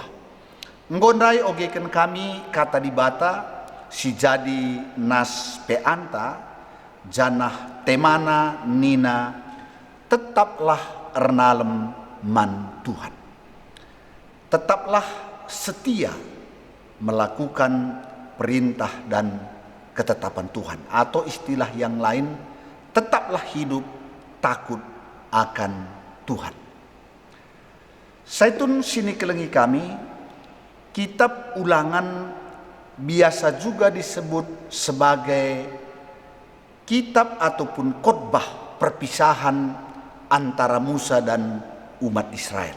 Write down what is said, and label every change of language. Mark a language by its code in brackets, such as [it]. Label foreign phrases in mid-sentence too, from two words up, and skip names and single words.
[btx] Nggondai ogeken kami kata di bata si jadi nas pe anta janah temana nina tetaplah ernalem man Tuhan. [id] Tetaplah setia melakukan perintah dan ketetapan Tuhan, atau istilah yang lain, tetaplah hidup takut akan Tuhan. Saitun [btx] sini kelengi kami, [id] kitab Ulangan biasa juga disebut sebagai kitab ataupun khotbah perpisahan antara Musa dan umat Israel.